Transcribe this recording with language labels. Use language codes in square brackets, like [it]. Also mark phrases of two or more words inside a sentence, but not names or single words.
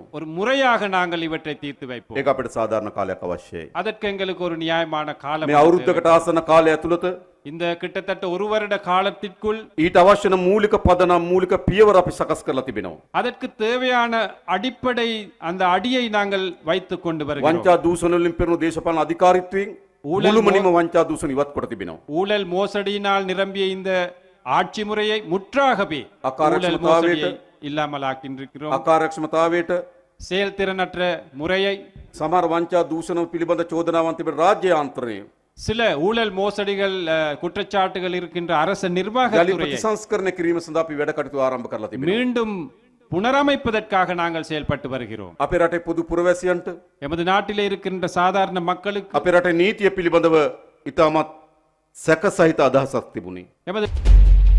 [ta] ஒரு முறையாக நாங்கள் இவற்றை தீர்த்து வைப்போம். [si] ඒක අපිට සාධාරණ කාලයක් අවශ්‍යයි. [ta] அதற்கு எங்களுக்கு ஒரு நியாயமான காலம் [si] මේ [ta] தேவை. [si] අවුරුද්දකට ආසන්න කාලය ඇතුළත [ta] இந்த கிட்டத்தட்ட ஒரு வருட காலத்திற்குள் [si] ඊට අවශ්‍ය වන මූලික පදනම් මූලික පියවර අපි සකස් කරලා තිබෙනවා. [ta] அதற்கு தேவையான அடிப்படை அந்த அடியை நாங்கள் வைத்துக் கொண்டு வருகிறோம். [si] වංචා දූෂණ වලින් පෙරුණු දේශපාලන අධිකාරීත්වයෙන් මුළුමනින්ම වංචා දූෂණ ඉවත් කොට තිබෙනවා. [ta] ஊழல் மோசடியினால் நிரம்பிய இந்த ஆட்சி முறையை முற்றாகவே [si] அக்காரட்சமதாவேட்டு, [ta] ஊழல் மோசடியை இல்லாமல் ஆக்கின்றிருக்கிறோம். [si] අකාර්යක්ෂමතාවයට [ta] செயல்திறனற்ற முறையை, [si] සමහර වංචා දූෂණ පිළිබඳ චෝදනාවන් තිබෙන රාජ්‍ය යාන්ත්‍රණය [ta] சில ஊழல் மோசடிகள் குற்றச்சாட்டுகள் இருக்கின்ற அரச [si] යලි [ta] நிர்வாகத்துறையை [si] ප්‍රතිසංස්කරණය කිරීම සඳහා අපි වැඩ කටයුතු ආරම්භ කරලා තිබෙනවා. [ta] மீண்டும் புனரமைப்பதற்காக நாங்கள் செயல்பட்டு வருகிறோம். [si] අපේ රටේ පොදු පුරවැසියන්ට [ta] எமது நாட்டிலே இருக்கின்ற சாதாரண மக்களுக்கு [si] අපේ රටේ නීතිය පිළිබඳව ඉතාමත් සැක සහිත අදහසක් තිබුණේ. [ta] எமது